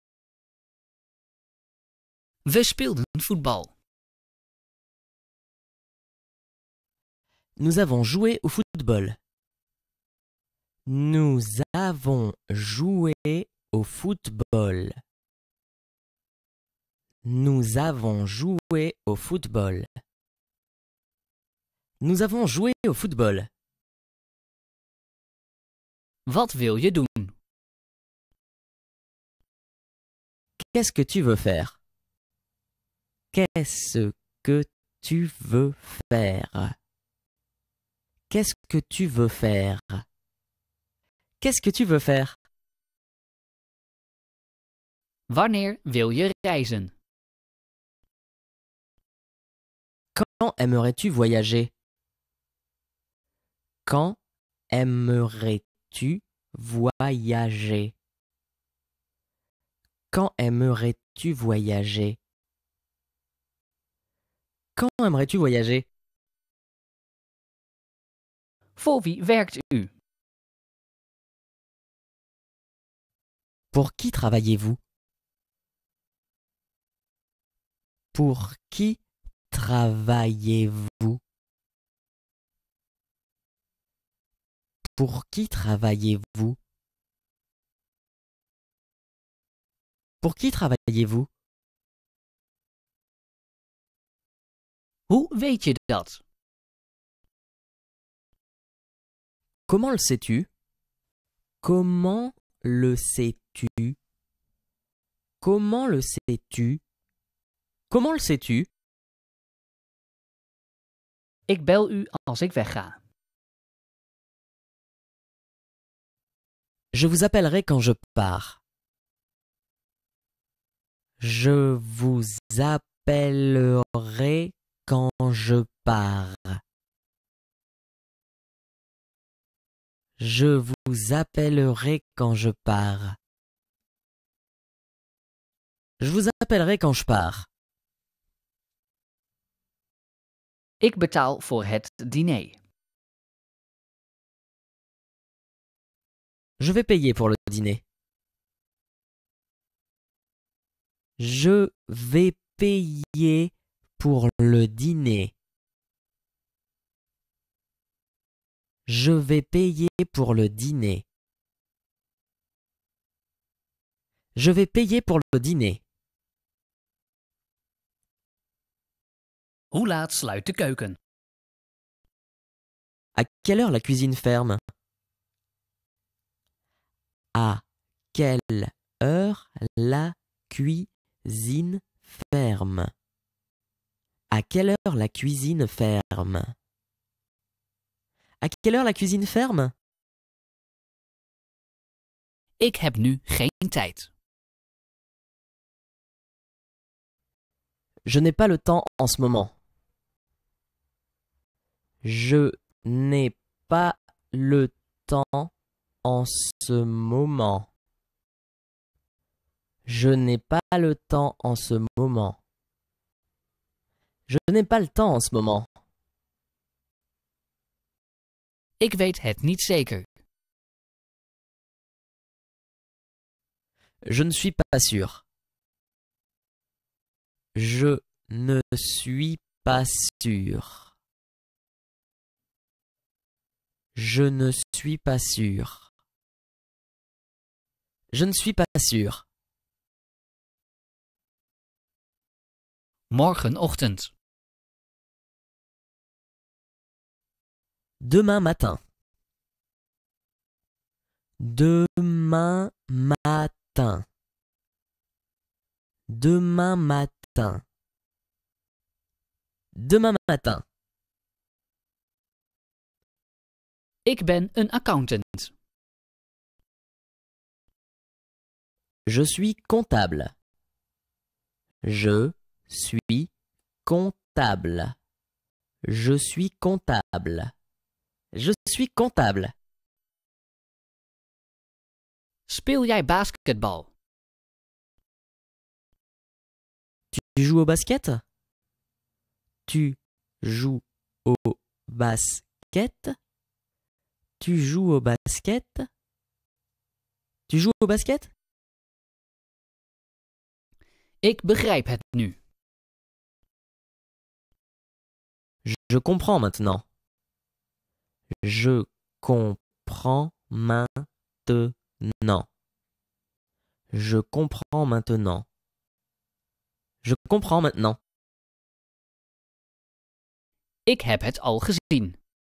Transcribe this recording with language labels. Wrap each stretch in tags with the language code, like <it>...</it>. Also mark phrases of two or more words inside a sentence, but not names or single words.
<nl>We speelden voetbal.</nl> <fr>Nous avons joué au football. Nous avons joué au football. Nous avons joué au football. Nous avons joué au football.</fr> <nl>Wat wil je doen?</nl> <fr>Qu'est-ce que tu veux faire? Qu'est-ce que tu veux faire? Qu'est-ce que tu veux faire? Qu'est-ce que tu veux faire?</fr> <nl>Wanneer wil je reizen?</nl> <fr>Quand aimerais-tu voyager? Quand aimerais-tu voyager? Quand aimerais-tu voyager? Quand aimerais-tu voyager?</fr> <nl>Voor wie werkt u?</nl> <fr>Pour qui travaillez-vous? Pour qui travaillez-vous? Pour qui travaillez-vous? Pour qui travaillez-vous?</fr> <nl>Hoe weet je dat?</nl> <fr>Comment le sais-tu? Comment le sais-tu? Comment le sais-tu? Comment le sais-tu?</fr> <nl>Ik bel u als ik wegga.</nl> <fr>Je vous appellerai quand je pars. Je vous appellerai quand je pars. Je vous appellerai quand je pars. Je vous appellerai quand je pars.</fr> <nl>Ik betaal voor het diner.</nl> <fr>Je vais payer pour le dîner. Je vais payer pour le dîner. Je vais payer pour le dîner. Je vais payer pour le dîner.</fr> <nl>Hoe laat sluit de keuken?</nl> <fr>À quelle heure la cuisine ferme? À quelle heure la cuisine ferme? À quelle heure la cuisine ferme? À quelle heure la cuisine ferme?</fr> <nl>Ik heb nu geen tijd.</nl> <fr>Je n'ai pas le temps en ce moment. Je n'ai pas le temps en ce moment. Je n'ai pas le temps en ce moment. Je n'ai pas le temps en ce moment.</fr> <nl>Ik weet het niet zeker.</nl> <fr>Je ne suis pas sûr. Je ne suis pas sûr. Je ne suis pas sûr. Je ne suis pas sûr.</fr> <nl>Morgenochtend.</nl> <fr>Demain matin. Demain matin. Demain matin. Demain matin.</fr> <nl>Ik ben een accountant.</nl> <fr>Je suis comptable. Je suis comptable. Je suis comptable. Je suis comptable.</fr> <nl>Speel jij basketbal?</nl> <fr>Tu joues au basket? Tu joues au basket? Tu joues au basket? Tu joues au basket?</fr> <nl>Ik begrijp het nu.</nl> <fr>Je comprends maintenant. Je comprends maintenant. Je comprends maintenant. Je comprends maintenant.</fr> <nl>Ik heb het al gezien.</nl>